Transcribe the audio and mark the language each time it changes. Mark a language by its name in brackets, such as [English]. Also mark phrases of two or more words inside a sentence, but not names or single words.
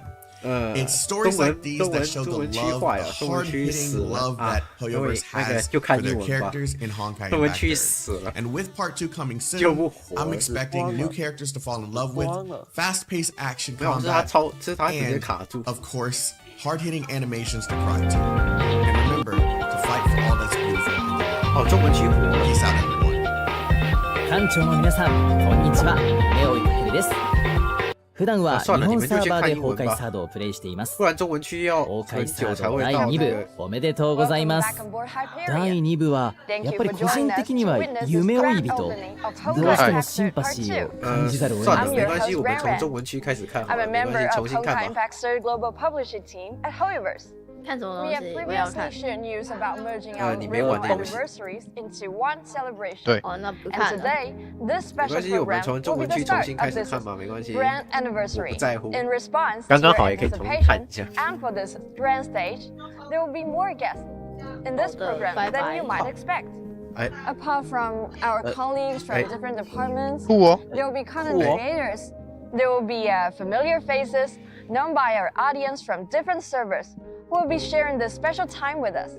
[English] It's stories like these that show the love, the hard-hitting love that Hoyoverse has for their characters in Honkai Impact 3rd. And with part 2 coming soon, I'm expecting new characters to fall in love with, fast-paced action combat, and, of course, hard-hitting animations to cry to. And remember to fight for all that's beautiful. Peace out, everyone. [Japanese] 館長の皆さん、こんにちは。レオイタケルです。普段は日本サーバーで崩壊サードをプレイしています。崩壊サード第2部おめでとうございます。第2部はやっぱり個人的には夢追い人、どうしてもシンパシーを感じざるを得ない。 [Chinese] 没关系，我们从中文区开始看好了，没关系，重新看吧。看什么东西？我要看。你没玩的游戏。对。哦，那不看了。没关系，我们从中文区重新开始看吧，没关系。我不在乎。刚刚好也可以重新看一下。 [English] Apart from our colleagues from different departments, there will be content creators. There will be familiar faces known by our audience from different servers who will be sharing this special time with us.